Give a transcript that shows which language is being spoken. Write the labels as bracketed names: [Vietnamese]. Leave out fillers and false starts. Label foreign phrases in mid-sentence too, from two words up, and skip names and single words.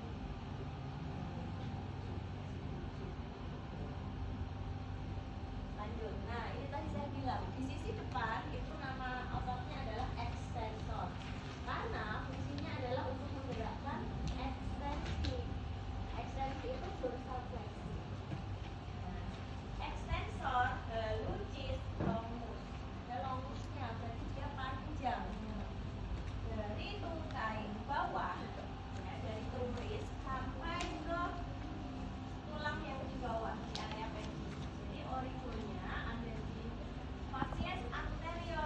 [Indonesian] Lanjut. Nah, ini tadi saya bilang di sisi depan itu nama ototnya adalah extensor. Karena fungsinya adalah untuk menggerakkan ekstensi. Ekstensi itu dorsal fleksi. Nah, extensor hallucis longus. Ada longusnya, berarti dia panjang dari tungkai bawah, ya, dari tumis sampai ke tulang yang di bawah di area pelvis. Jadi origonya ada di facies anterior.